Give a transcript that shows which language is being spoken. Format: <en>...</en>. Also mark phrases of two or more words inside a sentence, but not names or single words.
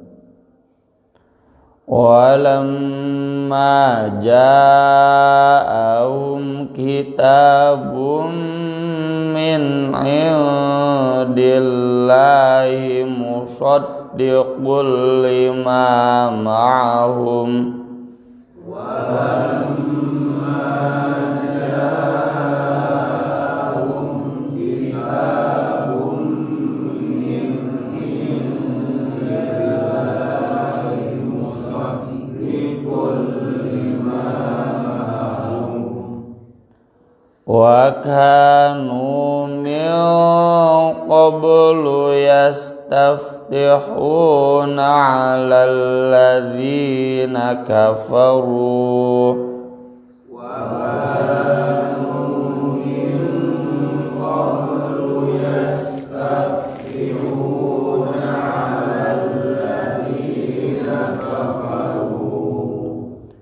<ar>ولما جاءهم كتاب من عند الله مصدق لما معهم ولما جاءهم كتاب من عند الله مصدق لما معهم وكانوا من قبل يستفتحون على الذين كفروا وكانوا من قبل يستفتحون على الذين كفروا</ar>